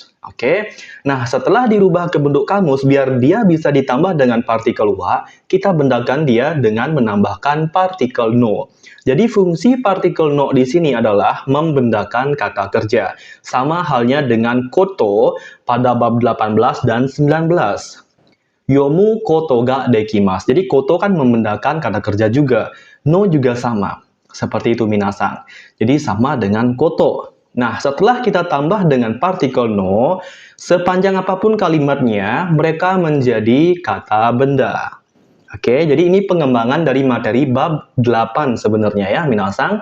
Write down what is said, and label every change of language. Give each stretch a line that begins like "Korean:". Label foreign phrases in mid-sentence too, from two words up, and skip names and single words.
Indonesian: Oke, nah setelah dirubah ke bentuk kamus, biar dia bisa ditambah dengan partikel wa, kita bendakan dia dengan menambahkan partikel no. Jadi fungsi partikel no di sini adalah membendakan kata kerja. Sama halnya dengan koto pada bab 18 dan 19.
Japanese: 読むことができます.
Indonesian: Jadi koto kan membendakan kata kerja juga. No juga sama. Seperti itu minasan. Jadi sama dengan koto. Nah, setelah kita tambah dengan partikel no, sepanjang apapun kalimatnya, mereka menjadi kata benda. Oke, jadi ini pengembangan dari materi bab 8 sebenarnya ya, minasan.